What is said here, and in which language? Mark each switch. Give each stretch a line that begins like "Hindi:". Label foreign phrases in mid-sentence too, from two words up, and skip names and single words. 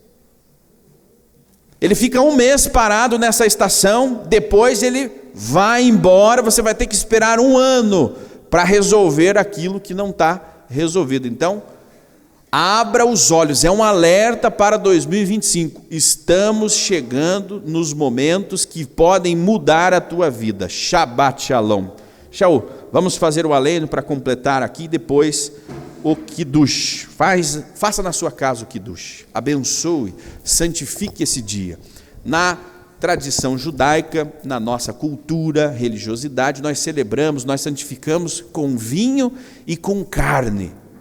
Portuguese: Ele fica um mês parado nessa estação, depois ele vai embora, você vai ter que esperar um ano para resolver aquilo que não está resolvido. Então, abra os olhos, é um alerta para 2025. Estamos chegando nos momentos que podem mudar a tua vida.
Hebrew: Shabbat Shalom.
Portuguese: Shaul, vamos fazer o aleno para completar aqui, depois o Kiddush. Faça na sua casa o Kiddush. Abençoe, santifique esse dia. Na tradição judaica, na nossa cultura, religiosidade, nós celebramos, nós santificamos com vinho e com carne.